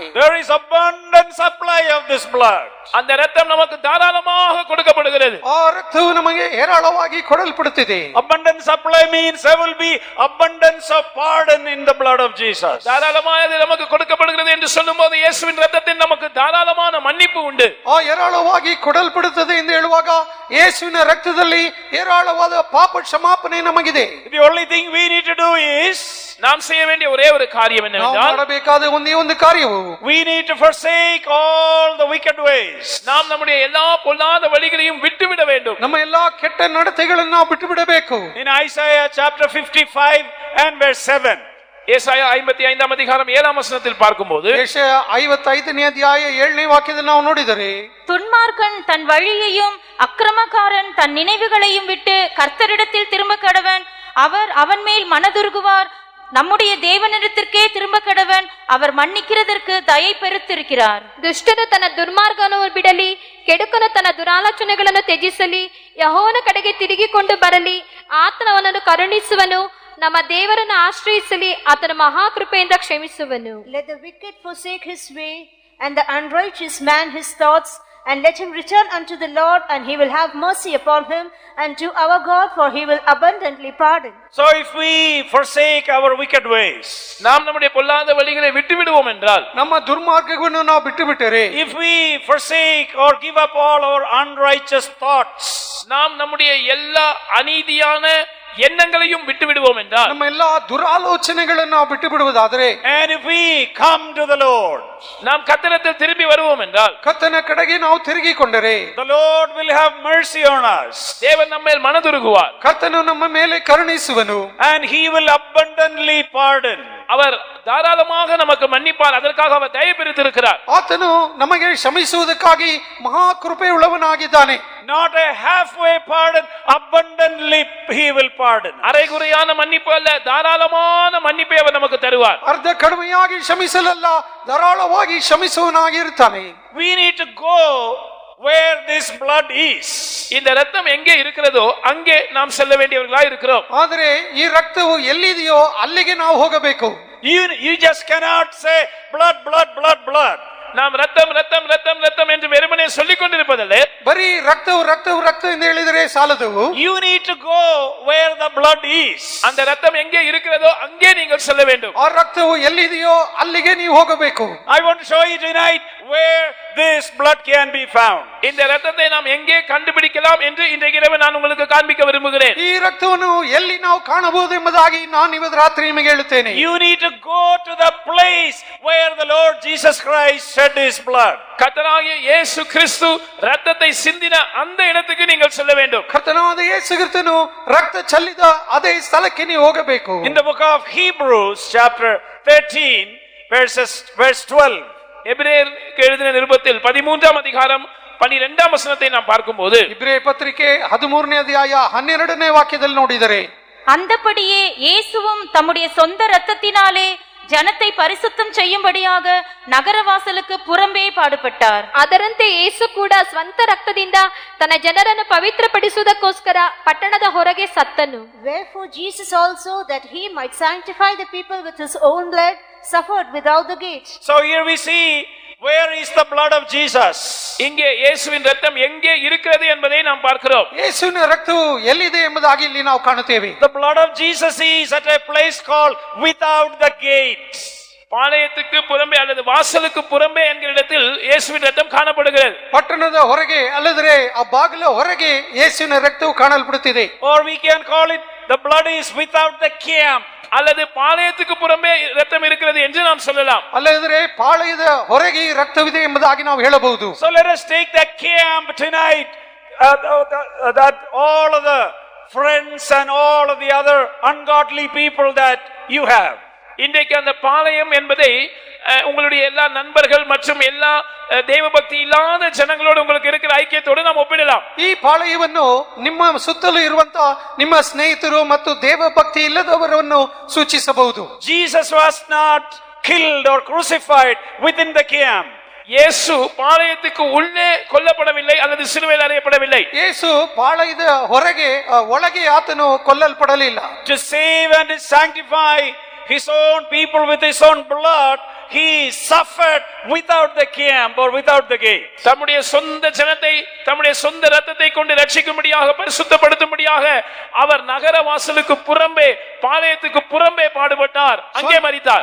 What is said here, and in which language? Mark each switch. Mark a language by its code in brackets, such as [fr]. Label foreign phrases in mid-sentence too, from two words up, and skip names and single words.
[en] There is abundant supply of this blood. [ta] அந்த இரத்தம் நமக்கு தாராளமாக கொடுக்கப்படுகிறது. [kn] ಆ ರಕ್ತವು ನಮಗೆ ಹೇರಳವಾಗಿ ಕೊಡಲ್ಪಡುತ್ತಿದೆ. [en] Abundant supply means there will be abundance of pardon in the blood of Jesus. [ta] தாராளமானது நமக்கு கொடுக்கப்படுகிறது என்று சொல்லும்போது இயேசுவின் இரத்தத்தில் நமக்கு தாராளமான மன்னிப்பு உண்டு. [kn] ಆ ಹೇರಳವಾಗಿ ಕೊಡಲ್ಪಡುತ್ತದೆ ಎಂದು ಹೇಳುವಾಗ ಯೇಸುವಿನ ರಕ್ತದಲ್ಲಿ ಹೇರಳವಾದ ಪಾಪ ಕ್ಷಮಾಪಣೆ ನಮಗಿದೆ. [en] The only thing we need to do is [ta] நாம் செய்ய வேண்டிய ஒரே ஒரு காரியம் [kn] ನಾವು [ta] என்னவென்றால் [kn] ಮಾಡಬೇಕಾದ ಒಂದೇ ಒಂದು ಕಾರ್ಯವು [en] we need to forsake all the wicked ways. [ta] நாம் நம்முடைய எல்லா பொல்லாத வழிகளையும் விட்டுவிட வேண்டும். [kn] ನಮ್ಮ ಎಲ್ಲಾ ಕೆಟ್ಟ ನಡತೆಗಳನ್ನು ನಾವು ಬಿಟ್ಟು ಬಿಡಬೇಕು. [en] In Isaiah chapter 55 and verse 7. [ta] ஏசாயா 55ஆம் அதிகாரம் 7ஆம் வசனத்தில் பார்க்கும்போது [kn] ಯೆಶಾಯ 55ನೇ ಅಧ್ಯಾಯ 7ನೇ ವಾಕ್ಯದಲ್ಲಿ ನಾವು ನೋಡಿದರೆ, [ta] துன்மார்க்கன் தன் வழியையும் அக்கிரமக்காரன் தன் நினைவுகளையும் விட்டு கர்த்தரிடத்தில் திரும்ப கடவன், அவர் அவன் மேல் மனதுருகுவார். நம்முடைய தேவனிடத்திற்கே திரும்ப கடவன், அவர் மன்னிக்கிறதற்கு தயை பெருத்திருக்கிறார். [kn] ದುಷ್ಟನು ತನ್ನ ದುರ್ಮಾರ್ಗವನ್ನು ಬಿಡಲಿ, ಕೆಡುಕನು ತನ್ನ ದುರಾಲೋಚನೆಗಳನ್ನು ತ್ಯಜಿಸಲಿ, ಯೆಹೋವನ ಕಡೆಗೆ ತಿರುಗಿಕೊಂಡು ಬರಲಿ, ಆತನು ಅವನನ್ನು ಕರುಣಿಸುವನು, ನಮ್ಮ ದೇವರನ್ನು ಆಶ್ರಯಿಸಲಿ, ಆತನ ಮಹಾಕೃಪೆಯಿಂದ ಕ್ಷಮಿಸುವನು. [en] Let the wicked forsake his way, and the unrighteous man his thoughts, and let him return unto the Lord, and he will have mercy upon him, and to our God, for he will abundantly pardon. So if we forsake our wicked ways, [ta] நாம் நம்முடைய பொல்லாத வழிகளை விட்டு விடுவோம் என்றால், [kn] ನಮ್ಮ ದುರ್ಮಾರ್ಗವನ್ನು ನಾವು ಬಿಟ್ಟು ಬಿಟ್ಟರೆ, [en] if we forsake or give up all our unrighteous thoughts, [ta] நாம் நம்முடைய எல்லா அநீதியான எண்ணங்களையும் விட்டு விடுவோம் என்றால், [kn] ನಮ್ಮ ಎಲ್ಲಾ ದುರಾಲೋಚನೆಗಳನ್ನು ನಾವು ಬಿಟ್ಟು ಬಿಡುವುದಾದರೆ, [en] and if we come to the Lord, [ta] நாம் கர்த்தரிடத்தில் திரும்பி வருவோம் என்றால், [kn] ಕರ್ತನ ಕಡೆಗೆ ನಾವು ತಿರುಗಿಕೊಂಡರೆ, [en] the Lord will have mercy on us, [ta] தேவன் நம்மேல் மனதுருகுவார். [kn] ಕರ್ತನು ನಮ್ಮ ಮೇಲೆ ಕರುಣಿಸುವನು, [en] and he will abundantly pardon. [ta] அவர் தாராளமாக நமக்கு மன்னிப்பார். அதற்காக அவர் தயை பெருத்திருக்கிறார். [kn] ಆತನು ನಮಗೆ ಕ್ಷಮಿಸುವುದಕ್ಕಾಗಿ ಮಹಾ ಕೃಪೆ ಉಳ್ಳವನಾಗಿದ್ದಾನೆ. [en] Not a halfway pardon, abundantly he will pardon. [ta] அரைகுறையான மன்னிப்பு அல்ல, தாராளமான மன்னிப்பை அவர் நமக்கு தருவார். [kn] ಅರ್ಧ ಕಡಿಮೆಯಾಗಿ ಕ್ಷಮಿಸಲಲ್ಲ, ಧಾರಾಳವಾಗಿ ಕ್ಷಮಿಸುವನಾಗಿರುತ್ತಾನೆ. [en] We need to go where this blood is. [ta] இந்த ரத்தம் எங்கே இருக்கிறதோ அங்கே நாம் செல்ல வேண்டியவர்களா இருக்கிறோம். [kn] ಆದರೆ ಈ ರಕ್ತವು ಎಲ್ಲಿದೆಯೋ ಅಲ್ಲಿಗೆ ನಾವು ಹೋಗಬೇಕು. [en] You just cannot say blood, blood, blood, blood. [ta] நாம் ரத்தம் ரத்தம் ரத்தம் ரத்தம் என்று வெறுமனே சொல்லிக் கொண்டிருப்பதல்ல. [kn] ಬರೀ ರಕ್ತವು ರಕ್ತವು ರಕ್ತ ಎಂದು ಹೇಳಿದರೆ ಸಾಲದು. [en] You need to go where the blood is. [ta] அந்த ரத்தம் எங்கே இருக்கிறதோ அங்கே நீங்கள் செல்ல வேண்டும். [kn] ಆ ರಕ್ತವು ಎಲ್ಲಿದೆಯೋ ಅಲ್ಲಿಗೆ ನೀವು ಹೋಗಬೇಕು. [en] I want to show you tonight where this blood can be found. [ta] இந்த ரத்தத்தை நாம் எங்கே கண்டுபிடிக்கலாம் என்று இன்றைக்கு இரவு நான் உங்களுக்கு காண்பிக்க விரும்புகிறேன். [kn] ಈ ರಕ್ತವನ್ನು ಎಲ್ಲಿ ನಾವು ಕಾಣಬಹುದು ಎಂಬುದಾಗಿ ನಾನು ಇವತ್ತು ರಾತ್ರಿ ನಿಮಗೆ ಹೇಳುತ್ತೇನೆ. [en] You need to go to the place where the Lord Jesus Christ shed his blood. [ta] கர்த்தராகிய இயேசு கிறிஸ்து ரத்தத்தை சிந்தின அந்த இடத்துக்கு நீங்கள் செல்ல வேண்டும். [kn] ಕರ್ತನಾದ ಯೇಸು ಕ್ರಿಸ್ತನು ರಕ್ತ ಚೆಲ್ಲಿದ ಅದೇ ಸ್ಥಳಕ್ಕೆ ನೀವು ಹೋಗಬೇಕು. [en] In the book of Hebrews chapter 13 verse 12. [ta] எபிரேயருக்கு எழுதின நிருபத்தில் 13ஆம் அதிகாரம் 12ஆம் வசனத்தை நாம் பார்க்கும்போது, [kn] ಇಬ್ರಿಯ ಪತ್ರಿಕೆ 13ನೇ ಅಧ್ಯಾಯ 12ನೇ ವಾಕ್ಯದಲ್ಲಿ ನೋಡಿದರೆ, [ta] அந்தபடியே இயேசுவும் தம்முடைய சொந்த இரத்தத்தினாலே ஜனத்தை பரிசுத்தம் செய்யும்படியாக நகரவாசலுக்கு புறம்பே பாடுபட்டார். [kn] ಅದರಂತೆ ಯೇಸು ಕೂಡ ಸ್ವಂತ ರಕ್ತದಿಂದ ತನ್ನ ಜನರನ್ನು ಪವಿತ್ರಪಡಿಸುವುದಕ್ಕೋಸ್ಕರ ಪಟ್ಟಣದ ಹೊರಗೆ ಸತ್ತನು. [en] Wherefore Jesus also, that he might sanctify the people with his own blood, suffered without the gate. So here we see where is the blood of Jesus. [ta] இங்கே இயேசுவின் ரத்தம் எங்கே இருக்கிறது என்பதை நாம் பார்க்கிறோம். [kn] ಯೇಸುವಿನ ರಕ್ತವು ಎಲ್ಲಿದೆ ಎಂಬುದಾಗಿ ಇಲ್ಲಿ ನಾವು ಕಾಣುತ್ತೇವೆ. [en] The blood of Jesus is at a place called without the gate. [ta] பாளையத்துக்கு புறம்பே அல்லது வாசலுக்கு புறம்பே என்கிற இடத்தில் இயேசுவின் ரத்தம் காணப்படுகிறது. [kn] ಪಟ್ಟಣದ ಹೊರಗೆ ಅಲ್ಲದ್ರೆ ಆ ಬಾಗಿಲ ಹೊರಗೆ ಯೇಸುವಿನ ರಕ್ತವು ಕಾಣಲ್ಪಡುತ್ತಿದೆ. [en] Or we can call it the blood is without the camp. [ta] அல்லது பாளையத்துக்கு புறம்பே இரத்தம் இருக்கிறது என்று நாம் சொல்லலாம். [kn] ಅಲ್ಲದ್ರೆ ಪಾಳೆಯದ ಹೊರಗೆ ರಕ್ತವಿದೆ ಎಂಬುದಾಗಿ ನಾವು ಹೇಳಬಹುದು. [en] So let us take that camp tonight, that all of the friends and all of the other ungodly people that you have. [ta] இன்றைக்கு அந்த பாளையம் என்பதை உங்களுடைய எல்லா நண்பர்கள் மற்றும் எல்லா தேவபக்தி இல்லாத ஜனங்களோடு உங்களுக்கு இருக்கிற ஐக்கியத்தோடு நாம் ஒப்பிடலாம். [kn] ಈ ಪಾಳೆಯವನ್ನು ನಿಮ್ಮ ಸುತ್ತಲೂ ಇರುವಂತ ನಿಮ್ಮ ಸ್ನೇಹಿತರು ಮತ್ತು ದೇವಭಕ್ತಿ ಇಲ್ಲದವರನ್ನು ಸೂಚಿಸಬಹುದು. [en] Jesus was not killed or crucified within the camp. [ta] இயேசு பாளையத்துக்கு உள்ளே கொல்லப்படவில்லை அல்லது சிலுவையில் அறையப்படவில்லை. [kn] ಯೇಸು ಪಾಳೆಯದ ಹೊರಗೆ ಒಳಗೆ ಆತನು ಕೊಲ್ಲಲ್ಪಡಲಿಲ್ಲ. [en] To save and sanctify his own people with his own blood, he suffered without the camp or without the gate. [ta] தம்முடைய சொந்த ஜனத்தை தம்முடைய சொந்த இரத்தத்தை கொண்டு ரட்சிக்கும்படியாக பரிசுத்தப்படுத்தும்படியாக அவர் நகர வாசலுக்கு புறம்பே பாளையத்துக்கு புறம்பே பாடுபட்டார், அங்கே மரித்தார்.